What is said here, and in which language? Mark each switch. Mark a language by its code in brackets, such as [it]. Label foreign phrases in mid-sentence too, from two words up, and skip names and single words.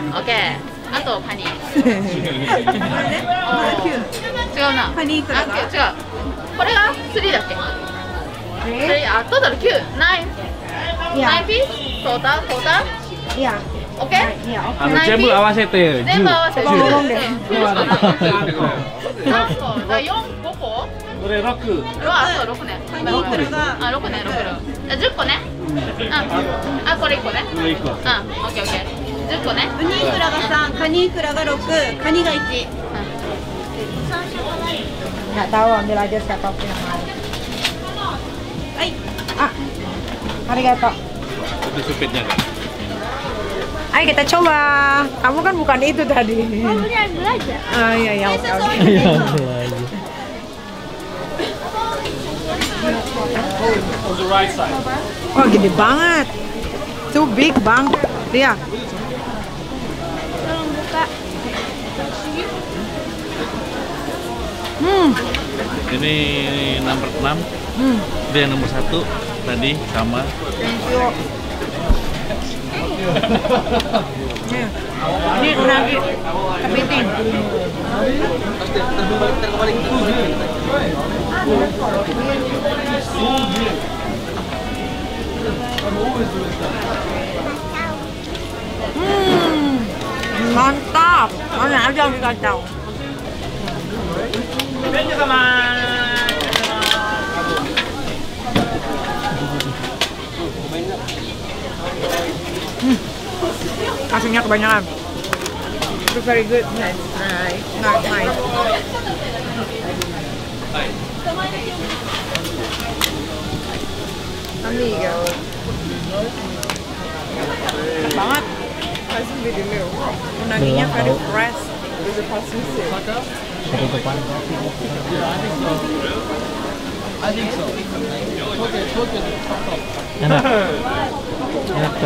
[ja] OK。あとカニ。違うな。パニークラが違う。これが3だっけ [en] Three. [ja] トータル9。9 [en] Yeah. piece total Yeah. OK? Yeah. Okay. [ja] 全部合わせて全部合わせて [id] 10ngomong deh. [ja] 何個だ4、5個これ6。あ、そう6ね。6ね、6ね。10個ね。これ1個ね。これ1個。オッケーオッケー。10個ね。ウニイクラが3、カニイクラが6、カニが1。 [id] Nggak tahu, ambil aja siapapun yang mau. Arigato. Itu supitnya kan? Ayo kita coba. Kamu kan bukan itu tadi. Kamu ambil aja. Oh iya ya. Oke. [en] On the right side. [id] Oh gede banget. [en] Too big bang. [id] Ria. Tolong buka. Ini nomor 6. Itu yang nomor 1 tadi sama. [en] Thank you. [id] Ini unagi kepiting. Mantap. Mana aja yang dikacau. Asinnya kebanyakan. [en] It's very good. Nice. Amiga. [id] Enak banget. Unaginya [en] very fresh. [id] Satu depan. Enak. Enak coy.